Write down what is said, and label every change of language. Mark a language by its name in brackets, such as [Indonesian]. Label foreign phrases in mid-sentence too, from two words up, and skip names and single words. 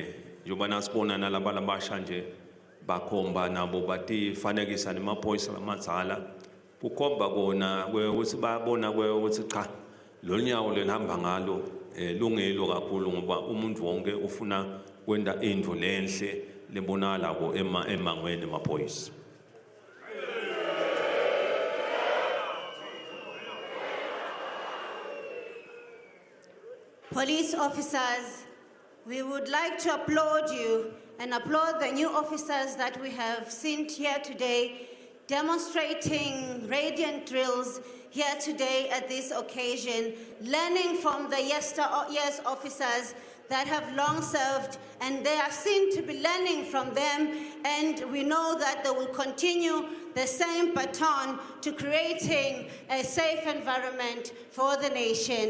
[Swati] yoba nasibona nalaba labasha nje bakhomba nabo batifanekisa nemaphoyisa lamadzala kukhomba kona ukuthi bayabona ukuthi cha lo nyawo lenihamba ngalo lungelo kakhulu ngoba umuntu wonke ufuna kwenda into lenhle lebonala ko emangweni emaphoyisa. [English] Police officers, we would like to applaud you and applaud the new officers that we have seen here today, demonstrating radiant drills here today at this occasion, learning from the yesteryear's officers that have long served, and they are seen to be learning from them, and we know that they will continue the same baton to creating a safe environment for the nation.